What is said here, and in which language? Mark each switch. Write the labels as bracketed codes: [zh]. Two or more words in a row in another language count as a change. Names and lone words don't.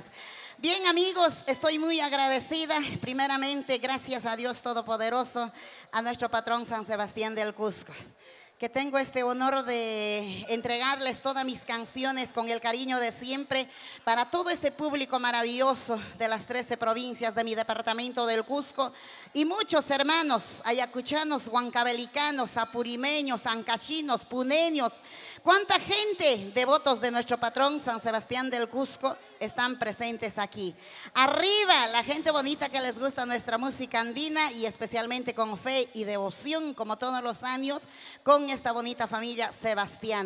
[es] Bien, amigos, estoy muy agradecida. Primeramente, gracias a Dios Todopoderoso, a nuestro patrón San Sebastián del Cusco, que tengo este honor de entregarles todas mis canciones con el cariño de siempre para todo este público maravilloso de las 13 provincias de mi departamento del Cusco y muchos hermanos ayacuchanos, huancavelicanos, apurimeños, ancachinos, puneños. ¿Cuánta gente, devotos de nuestro patrón San Sebastián del Cusco, están presentes aquí? Arriba, la gente bonita que les gusta nuestra música andina y especialmente con fe y devoción, como todos los años, con esta bonita familia sebastiana.